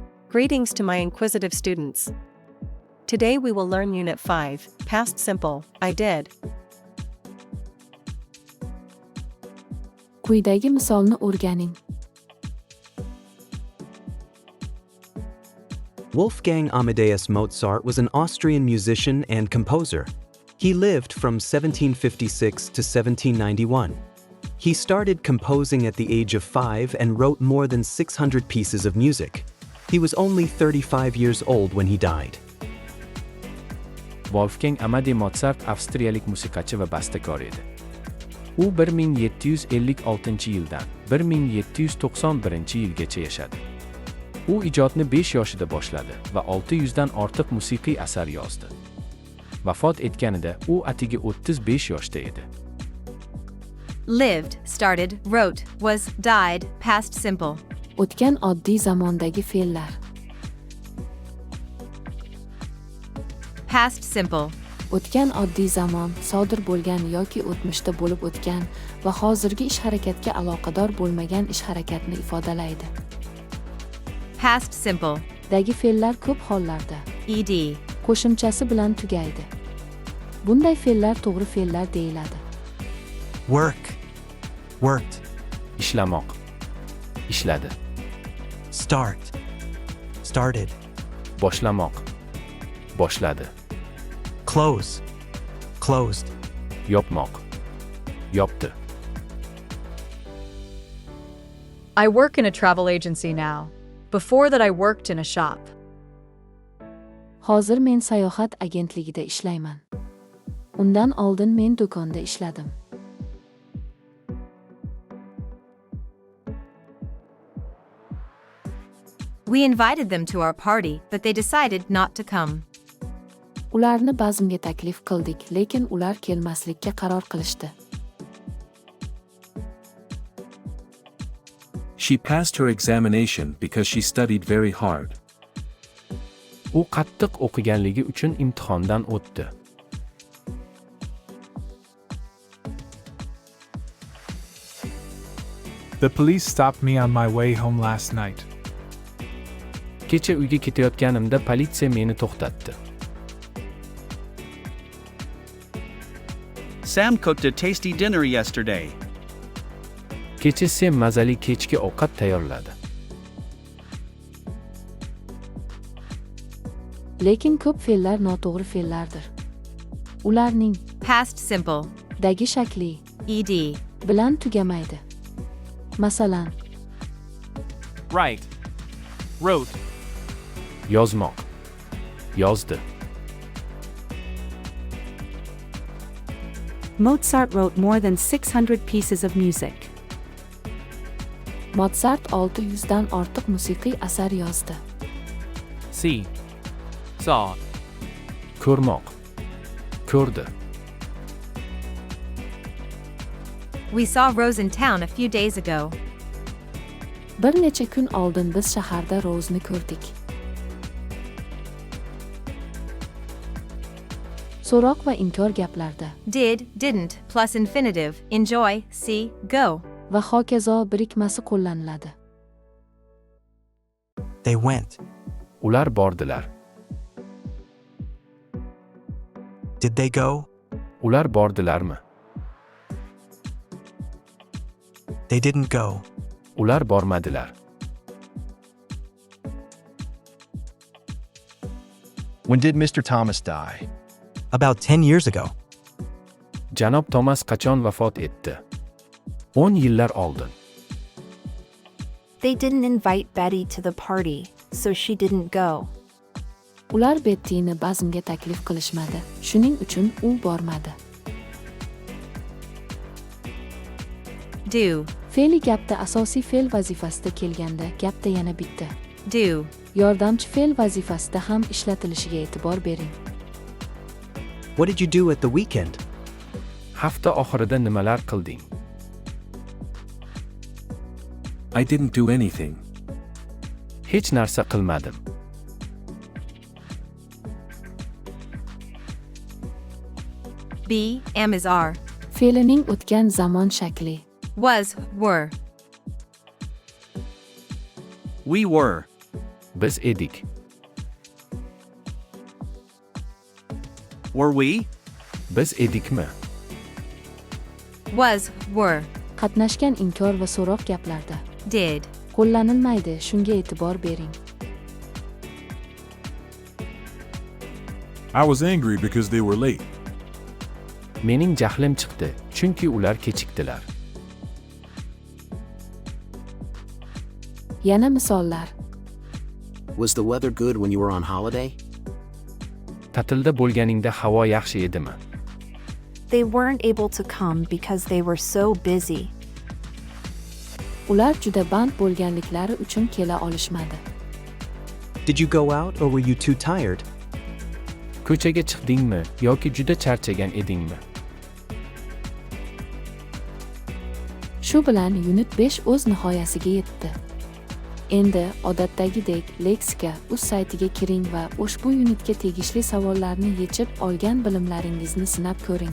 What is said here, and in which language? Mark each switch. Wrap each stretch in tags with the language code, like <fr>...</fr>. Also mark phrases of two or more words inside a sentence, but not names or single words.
<en>Greetings to my inquisitive students. Today we will learn Unit 5, Past Simple, I did.</en> <uz>Quyidagi misolni o'rganing.</uz> <en>Wolfgang Amadeus Mozart was an Austrian musician and composer. He lived from 1756 to 1791. He started composing at the age of 5 and wrote more than 600 pieces of music. He was only 35 years old when he died.</en> <uz>Wolfgang Amadeus Mozart avstriyalik musiqachi va bastakor edi. U 1756-yildan 1791-yilgacha yashadi. U ijodni 5 yoshida boshladi va 600 dan ortiq musiqiy asar yozdi. Vafot etganida u atigi 35 yoshda edi.</uz> <en>Lived, started, wrote, was, died, past simple.</en> <uz>O'tgan oddiy zamondagi fe'llar.</uz> <en>Past simple.</en> <uz>O'tgan oddiy zamon, sodir bo'lgan yoki o'tmishda bo'lib o'tgan va hozirgi ish-harakatga aloqador bo'lmagan ish-harakatni ifodalaydi.</uz> <en>Past simple.</en> <uz>Dagi fe'llar ko'p hollarda Ed. qo'shimchasi bilan tugaydi. Bunday fe'llar to'g'ri fe'llar deyiladi.</uz> <en>Work. Worked.</en> <uz>Ishlamoq. Ishladi.</uz> <en>Start. Started.</en> <uz>Boshlamoq. Boshladi.</uz> <en>Close. Closed.</en> <uz>Yopmoq. Yopdi.</uz> <en>I work in a travel agency now. Before that I worked in a shop.</en> <uz>Hozir men sayohat agentligida ishlayman. Undan oldin men do'konda ishladim.</uz> <en>We invited them to our party, but they decided not to come.</en> <uz>Ularni bazmga taklif qildik, lekin ular kelmaslikka qaror qilishdi.</uz> <en>She passed her examination because she studied very hard.</en> <uz>U qattiq o'qiganligi uchun imtihondan o'tdi.</uz> <en>The police stopped me on my way home last night.</en> <uz>Kecha uyga ketayotganimda politsiya meni to'xtatdi.</uz> <en>Sam cooked a tasty dinner yesterday.</en> <uz>Kecha Sam mazali kechki ovqat tayyorladi. Lekin ko'p fe'llar noto'g'ri fe'llardir. Ularning</uz> <en>Past simple.</en> <uz>dagi shakli Ed. bilan tugamaydi. Masalan,</uz> <en>Write. Wrote.</en> <uz>Yozmoq. Yozdi.</uz> <en>Mozart wrote more than 600 pieces of music.</en> <uz>Mozart 600 dan ortiq musiqiy asar yozdi.</uz> <en>See. Saw.</en> <uz>Ko'rmoq. Ko'rdi.</uz> <en>We saw Rose in town a few days ago.</en> <uz>Bir necha kun oldin biz shaharda Rose'ni ko'rdik. So'roq va inkor gaplarda</uz> <en>Did, didn't, plus infinitive, enjoy, see, go.</en> <uz>va hokazo birikmasi qo'llaniladi.</uz> <en>They went.</en> <uz>Ular bordilar.</uz> <en>Did they go?</en> <uz>Ular bordilarmi?</uz> <en>They didn't go.</en> <uz>Ular bormadilar.</uz> <en>When did Mr. Thomas die? About 10 years ago.</en> <uz>Janob Thomas qachon vafot etdi? 10 yillar oldin.</uz> <en>They didn't invite Betty to the party, so she didn't go.</en> <uz>Ular Bettyni bazmga taklif qilishmadi, shuning uchun u bormadi. Do. Fe'li gapda asosiy fe'l vazifasida kelganda gapda yana bitta Do. yordamchi fe'l vazifasida ham ishlatilishiga e'tibor bering.</uz> <en>What did you do at the weekend?</en> <uz>Hafta oxirida nimalar qilding?</uz> <en>I didn't do anything.</en> <uz>Hech narsa qilmadim.</uz> <en>Be, am is are.</en> <uz>Fe'lining o'tgan zamon shakli.</uz> <en>Was, were. We were.</en> <uz>Biz edik.</uz> <en>Were we?</en> <uz>Biz edikmi?</uz> <en>Was, were,</en> <uz>Qatnashgan inkor va so'roq gaplarda did, qo'llanilmaydi, shunga e'tibor bering.</uz> <en>I was angry because they were late.</en> <uz>Mening jahlim chiqdi, chunki ular kechikdilar. Yana misollar.</uz> <en>Was the weather good when you were on holiday?</en> <uz>Ta'tilda bo'lganingda havo yaxshi edimi?</uz> <en>They weren't able to come because they were so busy.</en> <uz>Ular juda band bo'lganliklari uchun kela olishmadi.</uz> <en>Did you go out or were you too tired?</en> <uz>Ko'chaga chiqdingmi yoki juda charchagan edingmi? Shu bilan unit 5 o'z nihoyasiga yetdi. Endi odatdagidek Lexika.uz saytiga kiring va ushbu unitga tegishli savollarni yechib olgan bilimlaringizni sinab ko'ring.</uz>